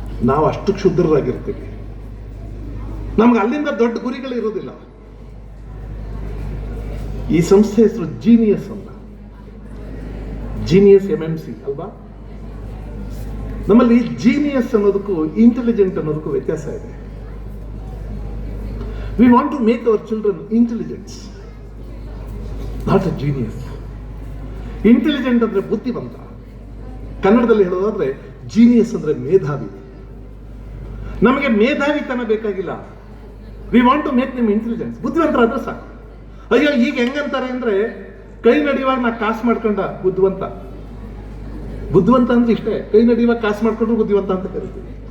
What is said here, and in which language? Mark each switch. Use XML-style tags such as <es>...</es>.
<kn>ನಾವು ಅಷ್ಟು ಕ್ಷುದ್ರರಾಗಿರ್ತೀವಿ. ನಮ್ಗೆ ಅಲ್ಲಿಂದ ದೊಡ್ಡ ಗುರಿಗಳು ಇರೋದಿಲ್ಲ. ಈ ಸಂಸ್ಥೆ ಹೆಸರು ಜೀನಿಯಸ್ ಅಂತ. ಜೀನಿಯಸ್ MMC ಅಲ್ವಾ? ನಮ್ಮಲ್ಲಿ ಜೀನಿಯಸ್ ಅನ್ನೋದಕ್ಕೂ ಇಂಟೆಲಿಜೆಂಟ್ ಅನ್ನೋದಕ್ಕೂ ವ್ಯತ್ಯಾಸ ಇದೆ.</kn> <en>We want to make our children intelligent, not a genius.</en> <kn>Intelligent ಅಂದ್ರೆ ಬುದ್ಧಿವಂತ. ಕನ್ನಡದಲ್ಲಿ ಹೇಳೋದಾದ್ರೆ ಜೀನಿಯಸ್ ಅಂದ್ರೆ ಮೇಧಾವಿ. ನಮಗೆ ಮೇಧಾವಿತನ ಬೇಕಾಗಿಲ್ಲ.</kn> <en>we want to make</en> <kn>ನಿಮ್ ಇಂಟೆಲಿಜೆನ್ಸ್. ಬುದ್ಧಿವಂತರಾದ್ರೆ ಸಾಕು. ಅಯ್ಯೋ ಈಗ ಹೆಂಗಂತಾರೆ ಅಂದ್ರೆ ಕೈ ನಡೆಯುವಾಗ ನಾ ಕಾಸು ಮಾಡ್ಕೊಂಡ ಬುದ್ಧಿವಂತ. ಬುದ್ಧಿವಂತ ಅಂದ್ರೆ ಇಷ್ಟೇ, ಕೈ ನಡೆಯುವಾಗ ಕಾಸು ಮಾಡ್ಕೊಂಡ್ರು ಬುದ್ಧಿವಂತ ಅಂತ ಕರಿತೀವಿ.</kn>